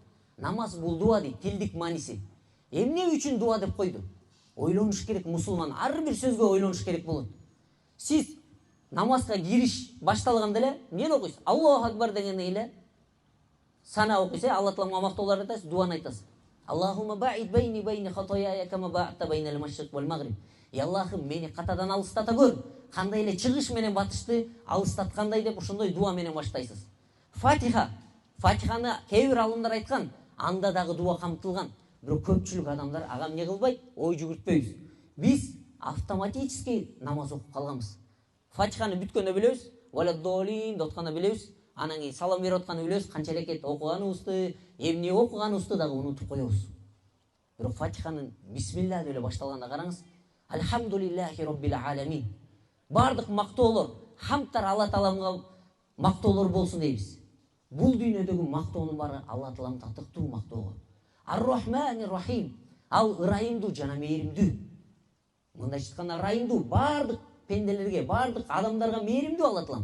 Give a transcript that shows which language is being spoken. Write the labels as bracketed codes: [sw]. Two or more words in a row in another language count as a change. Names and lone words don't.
[ky] Намаз бул дуа дейт, тилдик мааниси. Эмне үчүн дуа деп койду? Ойлонуш керек мусулман, ар бир сөзгө ойлонуш керек болот. Сиз намазга кириш башталганда эле эмне окуйсуз? [ar] الله أكبر [ky] дегенде эле сана окуйсуз, Алла Таалага мактоолор айтасыз, дуаны айтасыз. [ar] اللهم باعد بيني بيني خطاياي كما باعدت بين المشرق والمغرب. [ky] И Аллахым, мени катадан алыстата көр. Кандай эле чыгыш менен батышты алыстаткандай деп ошондой дуа менен баштайсыз. Фатиха. Фатиханы кээ бир алымдар айткан, анда дагы дуа камтылган. Бирок көпчүлүк адамдар ага эмне кылбайт? Ой жүгүртпөйбүз. Биз автоматически намаз окуп калганбыз. Фатиханы бүткөндө билебиз, валаддолин деп атканда билебиз. Анан кийин салам берип атканда билебиз, канча рекет окуганыбызды, эмне окуганыбызды дагы унутуп коебуз. Бирок Фатиханын бисмилла деп эле башталганда караңыз. [ar] الحمد لله رب العالمين. [ky] Бардык мактоолор, хамдтар Алла Тааламга мактоолор болсун дейбиз. Бул дүйнөдөгү мактоонун баары Алла Тааламдын татыктуу мактоого. [ar] الرحمن الرحيم. [ky] Ал ырайымдуу жана мээримдүү. Мындайча айтканда ырайымдуу, бардык пенделерге, бардык адамдарга мээримдүү Алла Таалам.